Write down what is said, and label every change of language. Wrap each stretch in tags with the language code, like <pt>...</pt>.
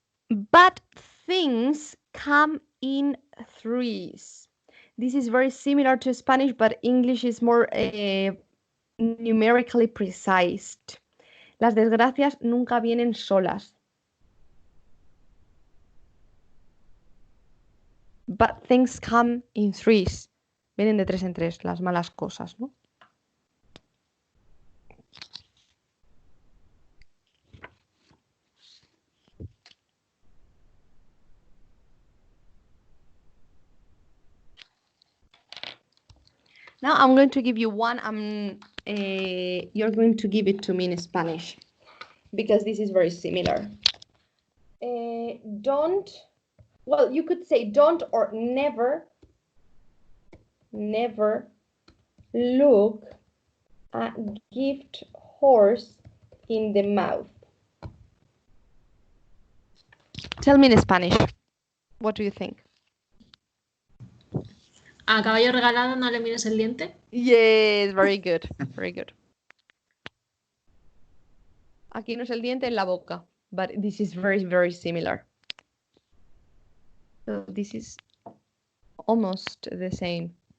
<en>Bad things come in threes. This is very similar to Spanish, but English is more numerically precise.</en> <es>Las desgracias nunca vienen solas.</es> <en>Bad things come in threes.</en> <es>Vienen de tres en tres, las malas cosas, ¿no?</es> <en>Now I'm going to give you one. You're going to give it to me in Spanish because this is very similar. Don't. Well, you could say don't or never. Never look a gift horse in the mouth. Tell me in Spanish. What do you think?</en> <es>A caballo regalado no le mires el diente.</es> <en>Yes, very good. Very good.</en> <es>Aquí no es el diente, en la boca.</es> <en>But this is very, very similar. So this is almost the same.</en>